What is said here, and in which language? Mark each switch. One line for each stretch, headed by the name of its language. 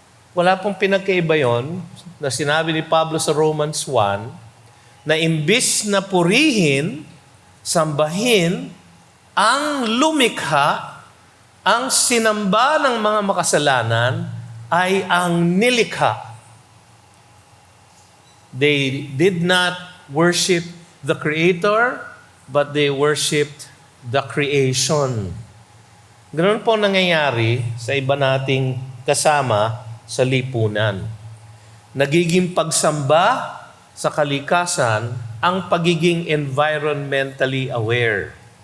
Filipino: Wala pong pinagkaiba yon na sinabi ni Pablo sa Romans 1 na imbis na purihin, sambahin ang lumikha, ang sinamba ng mga makasalanan ay ang nilikha.
English: They did not worship the Creator, but they worshiped the creation.
Filipino: Ganoon po nangyayari sa iba nating kasama sa lipunan. Nagiging pagsamba sa kalikasan ang pagiging environmentally aware.